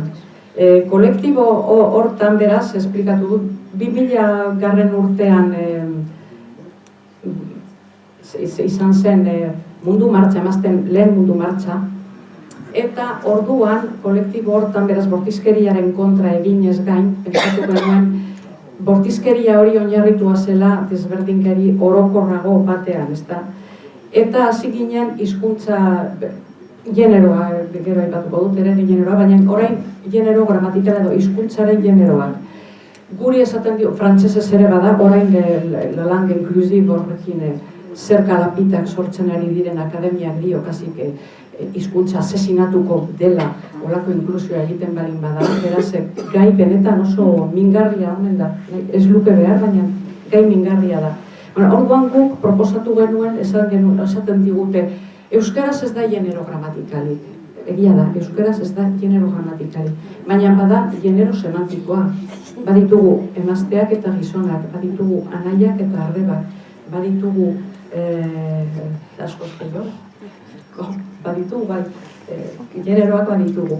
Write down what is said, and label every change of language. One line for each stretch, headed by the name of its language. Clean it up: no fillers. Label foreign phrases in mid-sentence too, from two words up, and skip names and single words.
Basque: Kolektibo hortan, beraz, esplikatu dut, 2000 garren urtean izan zen mundu martxa, emazten lehen mundu martxa, eta orduan, kolektibo hortan, beraz, bortizkeriaren kontra eginez gain, pentsatu genuen, bortizkeria hori oinarritua zela desberdinkeri orokorrago batean, ezta? Eta hasi ginen hizkuntza generoa, gero aipatuko dut ere generoa, baina orain genero gramatikala edo hizkuntzaren generoak. Guri esaten dio, frantsesez ere bada, orain
French: la langue inclusive
Basque: horrekin zer kalapitak sortzen ari diren akademiak dio, kasik hizkuntza asesinatuko dela olako inklusioa egiten balin bada, beraz, gai benetan oso mingarria omen da, ez luke behar, baina gai mingarria da. Orduan guk proposatu genuen, esaten digute, euskaraz ez da genero gramatikalik, egia da, euskaraz ez da genero gramatikalik, baina bada genero semantikoa, baditugu emazteak eta gizonak, baditugu anaiak eta arrebak, baditugu askoz gehiago, baditugu, bai, generoak baditugu.